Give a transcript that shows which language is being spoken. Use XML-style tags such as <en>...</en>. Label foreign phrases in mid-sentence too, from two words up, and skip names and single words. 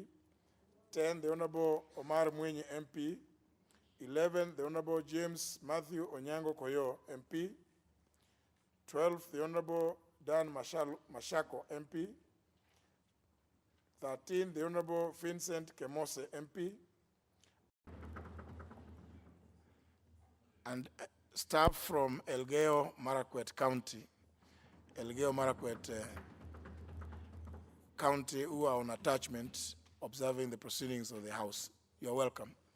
<en>10, the Honorable Omar Mwinyi, MP. 11, the Honorable James Matthew Onyango Koyo, MP. 12, the Honorable Dan Mashako, MP. 13, the Honorable Vincent Kemose, MP. And staff from Elgeyo Marakwet County, County who are on attachment observing the proceedings of the House. You're welcome.</en>